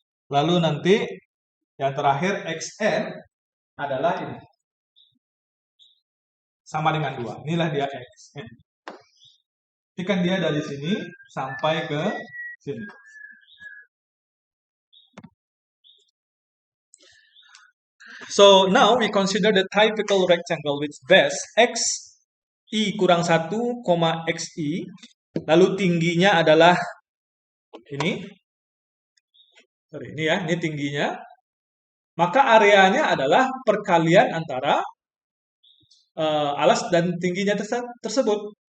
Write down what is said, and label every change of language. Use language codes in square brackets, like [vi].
[id] Lalu nanti yang terakhir xn adalah ini. Sama dengan 2. Inilah dia xn. Ini kan dia dari sini sampai ke sini. [en] So now we consider the typical rectangle with base x i [id] kurang 1, [en] xi. [id] Lalu tingginya adalah ini. Ini ya, ini tingginya. Maka areanya adalah perkalian antara alas dan tingginya tersebut.